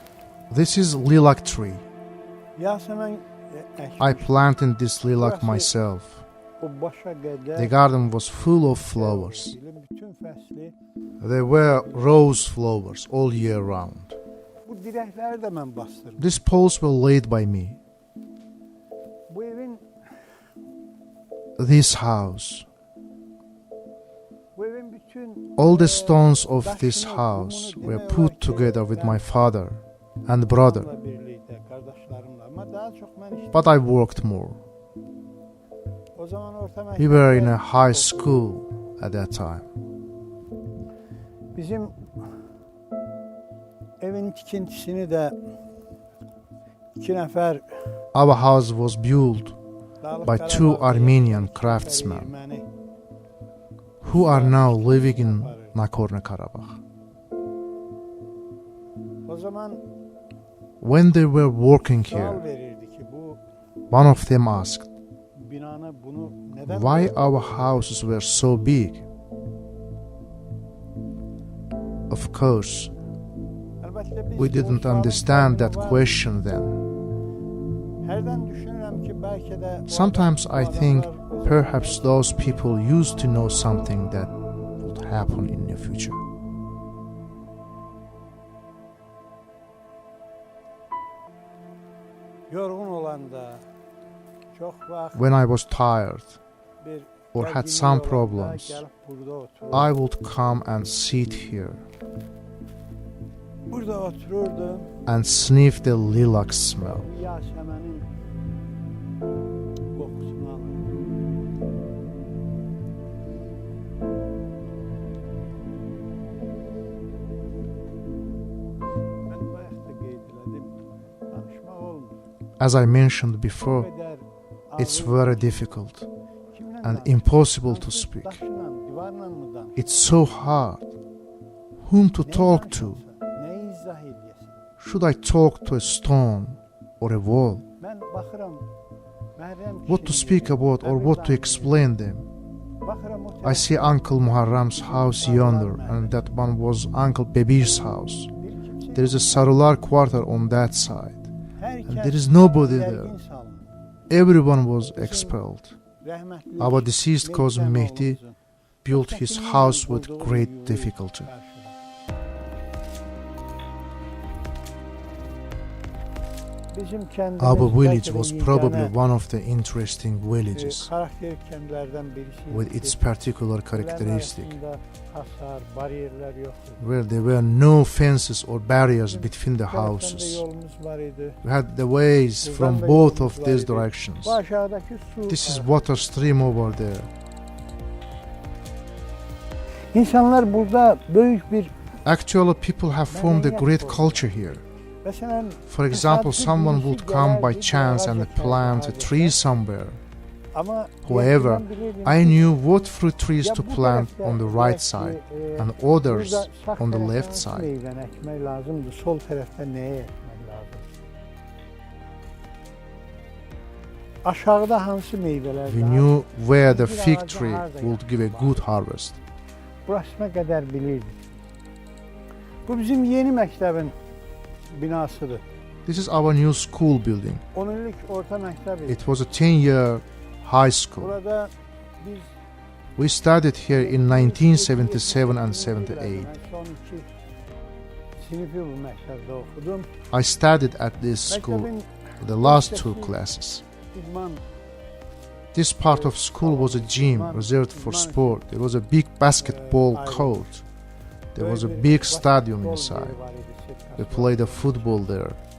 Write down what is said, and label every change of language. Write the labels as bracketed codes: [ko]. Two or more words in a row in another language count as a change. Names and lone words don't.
[en] This is lilac tree. [az] Yasəmən [en] I planted this lilac myself. [az] o başa qədər [en] The garden was full of flowers. [az] ilin bütün fəsli [en] There were rose flowers all year round. [az] bu dirəkləri də mən bastırdım. [en] These poles were laid by me. [az] Bu evin [en] This house, [az] bütün [en] all the stones of this house were put together with my father and brother. [az] birlikdə qardaşlarımla, amma daha çox mən işlədim. [en] But I worked more. [az] O zaman orta [en] We were in [az] məktəbdə [en] a high school at that time. [az] bizim evin tikintisini də iki nəfər [en] Our house was built by two Armenian craftsmen [az] Erməni [en] who are now living in Nagorno-Karabakh. [az] o zaman [en] When they were working [az] sual [en] here, [az] verirdi ki bu [en] one of them asked [az] binanı bunu neden [en] why our houses were so big. Of course, [az] Əlbəttə biz [en] we [az] bu [en] didn't [az] sualın [en] understand that [az] cavabı var. [en] question then. [az] Hərdən düşünürəm ki bəlkə də o [en] Sometimes [az] adam- [en] I [az] o [en] think [az] adamlar o zaman [en] perhaps those people used to know something that would happen in the future. [az] yorğun olanda çox vaxt [en] When I was tired [az] bir [en] or had [az] gərginlik [en] some [az] olanda [en] problems, [az] gəlib burada otururdum. [en] I would come and sit here [az] Burada otururdum. [en] and sniff the lilac smell. [az] Yasəmənin qoxusunu alırdım. Mən bayaq da qeyd elədim. Danışmaq olmur. [en] As I mentioned [az] Bu [en] before, [az] qədər [en] it's [az] ağır- [en] very difficult [az] Kimlə [en] and [az] danışır? [en] impossible to [az] Daşla, [en] speak. [az] divarla mı danışır? [en] It's so hard. Whom to [az] Nəyi [en] talk to? [az] danışırsa, nəyi izah eləyəsən? [en] Should I talk to a stone or a wall? [az] Mən baxıram, Məryəm [en] What to [az] kişinin [en] speak about or what to explain them? [az] Baxıram o [en] I [az] tərəfə, [en] see Uncle Muharram's house yonder, and that one was Uncle Bebir's house. [az] bir kimsə- [en] There is a Sarular quarter on that side, [az] Hər [en] and [az] kəs [en] there is nobody there. [az] gərgin salınır. [en] Everyone was expelled. [az] Rəhmətli [en] Our deceased cousin Mehdi [az] oğlumuzun [en] built his house with great difficulty. [az] Bizim kəndimiz [en] Our village [az] bəlkə də [en] was [az] yeganə, [en] probably one of the interesting villages [az] xarakterik kəndlərdən birisi idi [en] with [az] ki, [en] its particular [az] evlərin [en] characteristic, [az] arasında hasar, bariyerlər yoxdur. [en] where there were no fences or barriers between the [az] Bir tərəfdən də [en] houses. [az] yolumuz var idi. [en] We had the ways from both of these directions. [az] Bu aşağıdakı su. [en] This is water stream over there. [az] İnsanlar burada böyük bir [en] Actually, people have formed a great culture here. [az] məsələn [en] For example, someone would come by chance and plant a tree somewhere. [az] amma [en] However, [az] mən bilirdim [en] I [az] ki, [en] knew what fruit trees [az] ya [en] to [az] bu [en] plant [az] tərəfdə [en] on the right [az] bəlkə, [en] side e, and others [az] burada sağ [en] on the [az] tərəfdən [en] left [az] hansı [en] side. [az] meyvəni əkmək lazımdır, sol tərəfdə nəyə əkmək lazımdır? Aşağıda hansı meyvələr [en] We [az] var? [en] knew where the fig tree would give a good harvest. [az] Burasına qədər bilirdik. Bu bizim yeni məktəbin binasıdır. [en] This is our new school building. [az] 10 illik orta məktəb idi. [en] It was a 10-year high school. [az] Burada biz [en] We studied here in 1977 and 78. [az] Mən son iki sinifi bu məktəbdə oxudum. [en] I studied at this school [az] Məktəbin [en] the last two classes. [az] idman [en] This part of school was a gym reserved for sport. There was a big basketball court. There was a big stadium inside. We played football there.